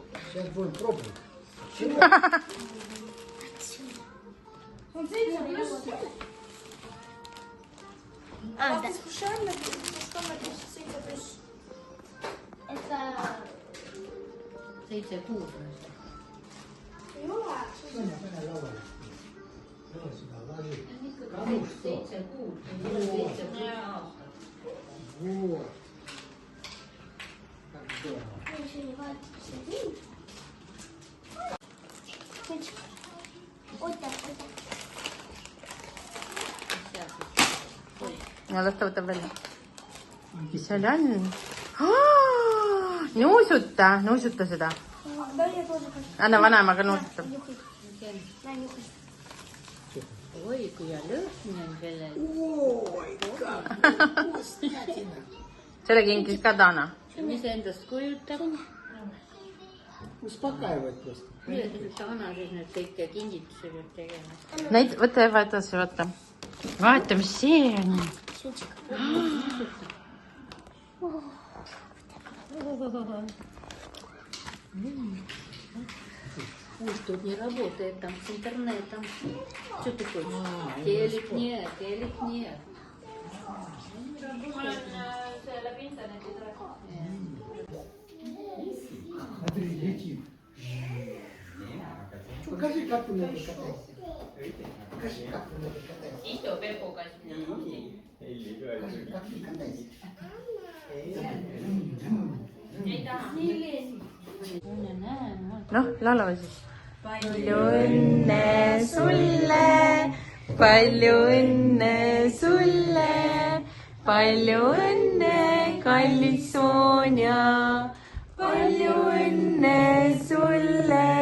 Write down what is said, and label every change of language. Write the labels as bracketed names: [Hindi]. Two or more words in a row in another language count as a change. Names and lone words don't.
[Russian] Сейчас будем пробовать. [Estonian] On 7 pluss. [Russian] Специально, что мы 7 pluss. Это 7 kuud. [Estonian] Ei ole. Соня, pane lauale. Tule [Russian] сюда, ложи. [Estonian] 7 kuud. 7 aastat. [Russian] Вот. Как здорово. [Estonian] Ja las ta võtab välja. Mis seal on? Nuusuta seda. Anna vanemaga nuusuta. Oi, kui ja lõhn on sellel. [Russian] Ой, как вкуснятина. [Estonian] Selle kingis ka Dana. Mis endast kujutab? [Russian] Успокаивает просто. [Estonian] Dana siis nüüd kõike kingituse peab tegema. Neid, võta Eva edasi, võta. Vaata, mis see on. [Russian] Пусть тут не работает, там с интернетом. Что ты хочешь? Телек нет, телек нет. Смотри, летит. Покажи, как ты на это катаешься. Покажи, как ты на это катаешься. [Estonian] Istub Pepuga sinna. [Russian] Покажи, как ты катаешься. [Estonian] noh, laulame siis. palju õnne sulle, palju õnne sulle, palju õnne, kallis Sonja, palju õnne sulle.